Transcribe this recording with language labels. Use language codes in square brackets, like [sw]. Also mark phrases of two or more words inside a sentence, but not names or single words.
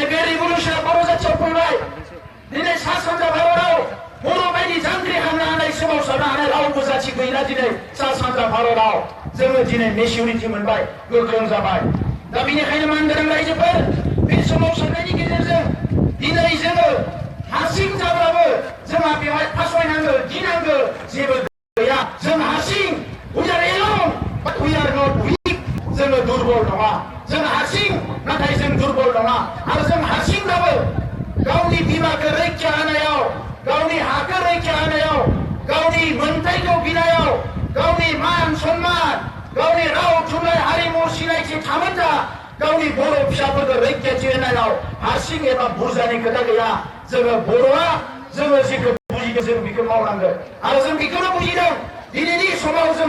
[brx] बे रिभलिउसना बर' जाथियाव फैबाय दिनै सा सानजा भारताव बर' बायदि जांख्रिखांनो हानाय सोमावसारनो हानाय रावबो जाथि गैला दिनै सा सानजा भारताव जोङो दिनै मेच्युरिटि मोनबाय गोख्रों जाबाय दा बेनिखायनो मानगोनां रायजोफोर बे सोमावसारनायनि गेजेरजों दिनै जोङो हारसिं जाब्लाबो जोंहा बेवहाय फासयनांगौ गिनांगौ जेबो गैया जों हारसिं [en] we are alone but we are not weak [brx] जोङो दुर्बल नङा जों हारसिं नाथाय जों दुर्बल नङा आरो जों हारसिंब्लाबो गावनि बिमाखौ रैखा होनायाव गावनि हाखौ रैखा होनायाव गावनि मोनथायखौ बिनायाव गावनि मान सन्मान गावनि राव थुनलाइ हारिमु सिनायथि थामोनथा गावनि बर' फिसाफोरखौ रैखाथि होनायाव हारसिं एबा बुरजानि खोथा गैया जोङो बर'आ जोङो जेखौ बुजिदों जों बेखौ मावनांगोन आरो जों बेखौनो बुजिदों दिनैनि समाव जों